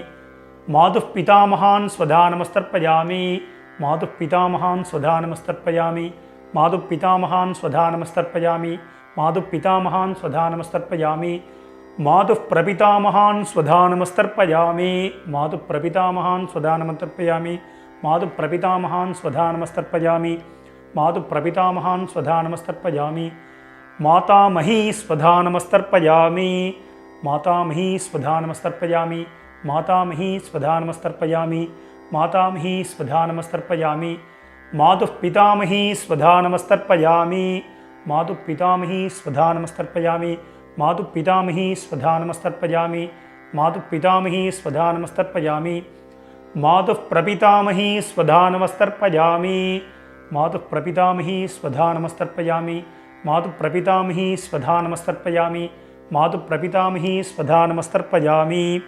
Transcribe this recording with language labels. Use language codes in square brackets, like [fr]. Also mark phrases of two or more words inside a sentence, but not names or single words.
[sa] मातुः पितामहान् स्वधानमस्तर्पयामि मातुः पितामहान् स्वधानमस्तर्पयामि मातुः पितामहान् स्वधानमस्तर्पयामि मातुः पितामहान् स्वधानमस्तर्पयामि मातुः प्रपितामहान् स्वधानमस्तर्पयामि मातुः प्रपितामहान् स्वधानमस्तर्पयामि मातुः प्रपितामहान् स्वधानमस्तर्पयामि मातुः प्रपितामहान् स्वधानमस्तर्पयामि मातामही स्वधानमस्तर्पयामि मातामही स्वधानमस्तर्पयामि मातामही स्वधानमस्तर्पयामि मातामही स्वधानमस्तर्पयामि मातुः पितामही स्वधानमस्तर्पयामि मातुः पितामही स्वधा नमस्तर्पयामि मातुः पितामही स्वधा नमस्तर्पयामि मातुः पितामही स्वधा नमस्तर्पयामि मातुः प्रपितामही स्वधा नमस्तर्पयामि मातुः प्रपितामही स्वधा नमस्तर्पयामि मातुः प्रपितामही स्वधा नमस्तर्पयामि मातुः प्रपितामही स्वधा नमस्तर्पयामि